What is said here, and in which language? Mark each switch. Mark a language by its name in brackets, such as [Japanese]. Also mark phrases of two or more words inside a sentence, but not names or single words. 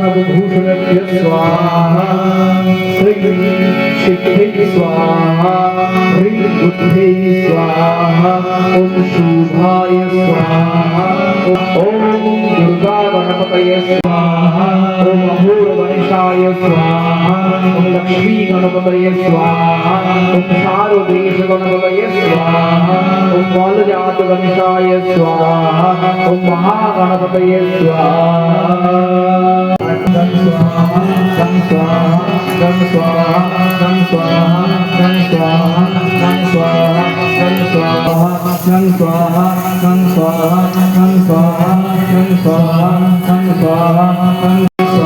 [Sanskrit] ভূষণেভ্যো স্বাহা, শ্রী সিদ্ধি স্বাহা, হ্রী বুদ্ধি স্বাহা, ওম শুভায় স্বাহা, ওম দুর্গা গণপতয়ে স্বাহা, ওম অহূরবংশায় স্বাহা, ওম লক্ষ্মী গণপতয়ে স্বাহা, ওম শারদেশ গণপতये स्वाहा, ओम बालजात गणेशाय स्वाहा, ओम महागणपतये स्वाहा। गं स्वाहा गं स्वाहा गं स्वाहा गं स्वाहा गं स्वाहा गं स्वाहा गं स्वाहा गं स्वाहा गं स्वाहा गं स्वाहा गं स्वाहा गं स्वाहा गं